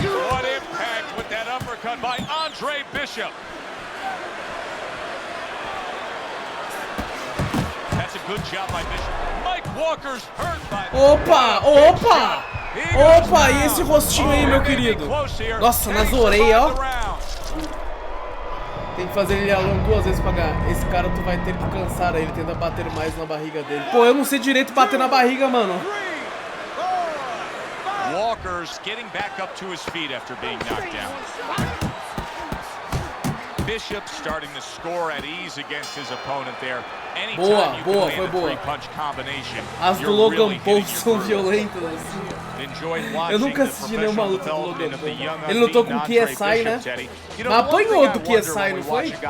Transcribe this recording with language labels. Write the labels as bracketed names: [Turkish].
[English] What impact with that uppercut by Andre Bishop. That's a good job by Bishop. Mike Walker's hurt by [Portuguese] Opa, opa! Opa, e esse rostinho aí, meu querido? Nossa, nas orelhas, ó. Tem que fazer ele along 2 vezes pra ganhar. Esse cara tu vai ter que cansar ele, tenta bater mais na barriga dele. Pô, eu não sei direito bater na barriga, mano. [English] Walker's getting back up to his feet after being knocked down. Bishop starting to score at ease against his opponent there. [Portuguese] Boa, boa, foi boa. As do Logan Paul são violentas assim. Eu nunca assisti nenhuma luta do Logan Paul. Ele lutou com o KSI, né? Mas apanhou do KSI, não foi?